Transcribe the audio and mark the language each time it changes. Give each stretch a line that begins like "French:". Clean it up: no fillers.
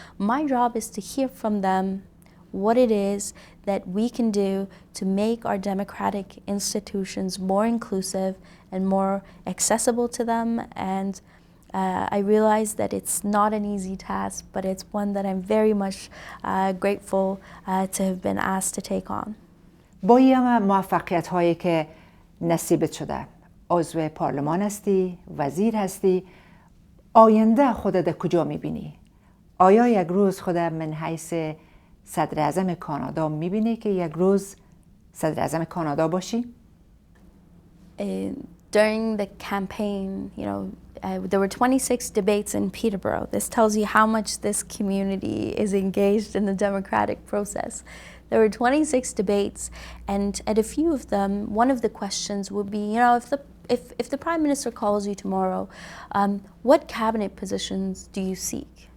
English: My job is to hear from them what it is that we can do to make our democratic institutions more inclusive and more accessible to them. And I realize that it's not an easy task, but it's one that I'm very much grateful to have been asked to take on.
Persian: با این موفقیت هایی که نصیبت شده، عضو پارلمان هستی، وزیر هستی، آینده خودت کجا میبینی؟ آیا یک روز خودت من حیث صدر اعظم کانادا میبینی که یک روز صدر اعظم کانادا باشی؟
English: During the campaign, you know, there were 26 debates in Peterborough. This tells you how much this community is engaged in the democratic process. There were 26 debates, and at a few of them, one of the questions would be, you know, if the Prime Minister calls you tomorrow, what cabinet positions do you seek?